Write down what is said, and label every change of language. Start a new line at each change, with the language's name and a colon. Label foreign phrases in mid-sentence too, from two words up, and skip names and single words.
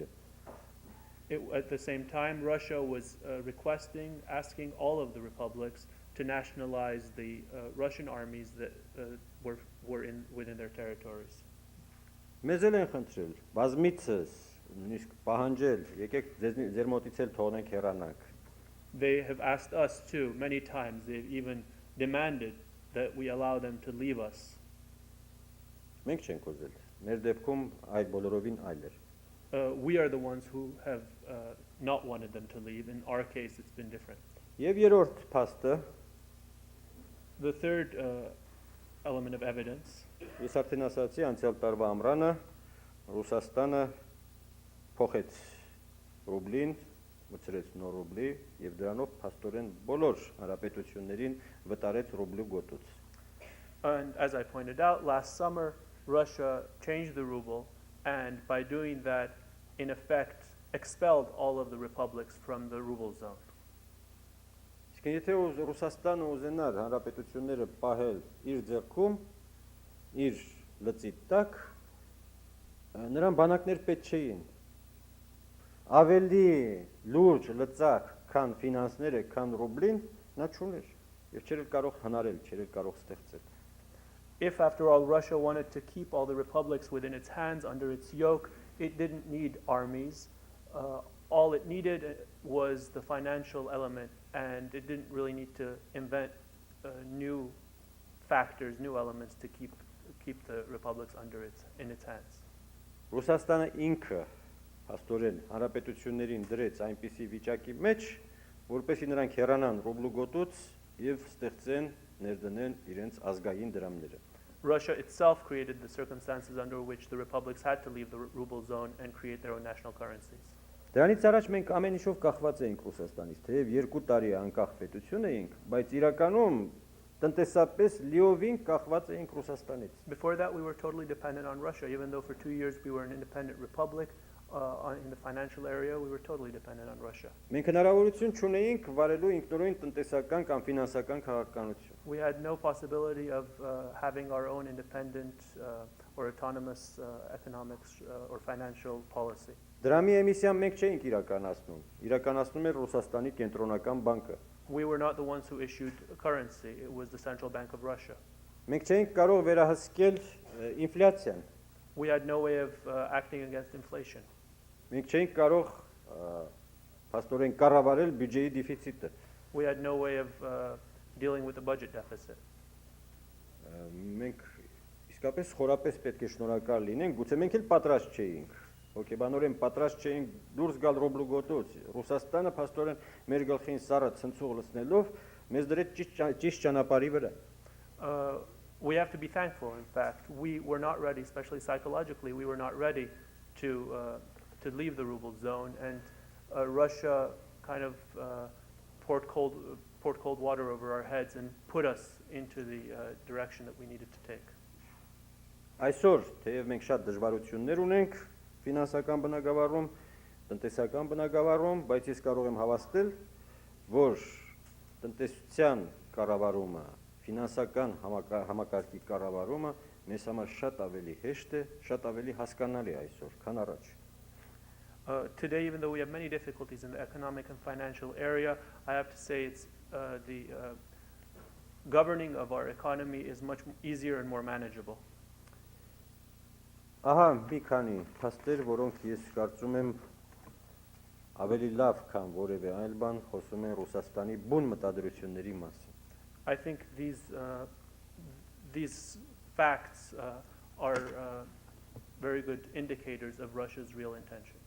English: At the same time, Russia was asking all of the republics to nationalize the Russian armies that were within their territories.
Armenian: Մեզ էլ են խնդրել, բազմիցս, նույնիսկ պահանջել, եկեք ձեր մոտից էլ թողնենք հեռանանք։
English: They have asked us too, many times. They've even demanded that we allow them to leave us.
Armenian: Մենք չենք ուզել, մեր դեպքում այլ բոլորովին այլ էր։
English: We are the ones who have not wanted them to leave. In our case, it's been different.
Armenian: Եվ երրորդ փաստը,
English: The third element of evidence,
Armenian: ես արդեն ասացի, անցյալ տարվա ամռանը Ռուսաստանը փոխեց ռուբլին, մտցրեց նոր ռուբլի եւ դրանով փաստորեն բոլոր հանրապետություններին վտարեց ռուբլու գոտուց։
English: and as I pointed out, last summer, Russia changed the ruble, and by doing that, in effect, expelled all of the republics from the ruble zone.
Armenian: Իսկ եթե Ռուսաստանը ուզենար հանրապետությունները պահել իր ձեռքում, իր լծի տակ, նրան բանակներ պետք չէին։ Ավելի լուրջ լծակ, քան ֆինանսները, քան ռուբլին, նա չուներ եւ չէր կարող հնարել, չէր կարող ստեղծել։
English: If, after all, Russia wanted to keep all the republics within its hands, under its yoke, it didn't need armies. All it needed was the financial element, and it didn't really need to invent new factors, new elements to keep keep the republics in its hands.
Armenian: Ռուսաստանը ինքը հաստորեն հանրապետություններին դրեց այնպիսի վիճակի մեջ, որպեսզի նրանք հեռանան ռուբլու գոտուց եւ ստեղծեն ներդնեն իրենց ազգային դրամները։
English: Russia itself created the circumstances under which the republics had to leave the ruble zone and create their own national currencies.
Armenian: Դրանից առաջ մենք ամեն ինչով կախված էինք Ռուսաստանից, թեև 2 տարի անկախ պետություն էինք, բայց իրականում տնտեսապես լիովին կախված էինք Ռուսաստանից։
English: Before that, we were totally dependent on Russia. Even though for 2 years we were an independent republic, in the financial area, we were totally dependent on Russia.
Armenian: Մենք հնարավորություն չունեինք վարելու ինքնուրույն տնտեսական կամ ֆինանսական քաղաքականություն։
English: We had no possibility of having our own independent or autonomous economics or financial policy.
Armenian: Դրամի էմիսիան մենք չէինք իրականացնում։ Իրականացնում էր Ռուսաստանի կենտրոնական բանկը։
English: We were not the ones who issued currency. It was the Central Bank of Russia.
Armenian: Մենք չէինք կարող վերահսկել ինֆլյացիան։
English: We had no way of acting against inflation.
Armenian: Մենք չէինք կարող փաստորեն կառավարել բյուջեի դեֆիցիտը։
English: We had no way of dealing with the budget deficit.
Armenian: Մենք իսկապես խորապես պետք է շնորհակալ լինենք, գուցե մենք էլ պատրաստ չէինք։ Հոգեբանորեն պատրաստ չէինք դուրս գալ ռուբլու գոտուց։ Ռուսաստանը փաստորեն մեր գլխին սառը ցնցուղ լցնելով մեզ դրեց ճիշտ ճանապարհի վրա։
English: We have to be thankful. In fact, we were not ready, especially psychologically, we were not ready to leave the ruble zone, and Russia kind of poured cold water over our heads and put us into the direction that we needed to take.
Armenian: Այսօր, թեև մենք շատ դժվարություններ ունենք ֆինանսական բնագավառում, տնտեսական բնագավառում, բայց ես կարող եմ հավաստել, որ տնտեսության կառավարումը, ֆինանսական համակարգի կառավարումը մեզ համար շատ ավելի հեշտ է, շատ ավելի հասկանալի այսօր, քան առաջ։
English: Today, even though we have many difficulties in the economic and financial area, I have to say it's the governing of our economy is much easier and more manageable.
Armenian: Ահա մի քանի փաստեր, որոնք ես կարծում եմ ավելի լավ, քան որևէ այլ բան խոսում են Ռուսաստանի բուն մտադրությունների մասին։
English: I think these facts are very good indicators of Russia's real intentions.